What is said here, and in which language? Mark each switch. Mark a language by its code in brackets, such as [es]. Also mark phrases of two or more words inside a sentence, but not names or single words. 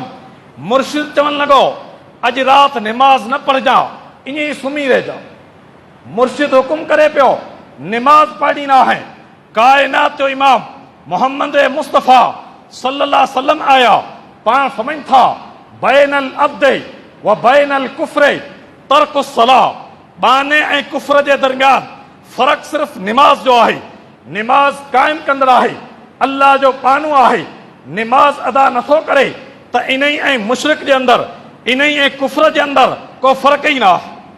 [sd] मुर्शिद चवणु लॻो अॼु राति निमाज़ न पढ़जां, ईअं ई सुम्ही रहिजां। मुर्शिद हुकुम करे पियो निमाज़ पढ़ी न आहे। काइनात जो इमाम मोहम्मद मुस्तफ़ा [ar] صلى الله عليه وسلم [sd] आया, पाण फरमाइनि था [ar] بين العبد وبين الكفر ترك الصلاة, [sd] बाने ऐं कुफ्र जे दरमियान फ़र्क़ु सिर्फ़ निमाज़ जो आहे। निमाज़ क़ाइमु कंदड़ आहे, अल्लाह जो पानू आहे। निमाज़ अदा नथो करे त इन ई ऐं मुशरिक जे अंदरि, इन ई ऐं कुफ्र जे अंदरि को फ़र्क़ु ई न आहे।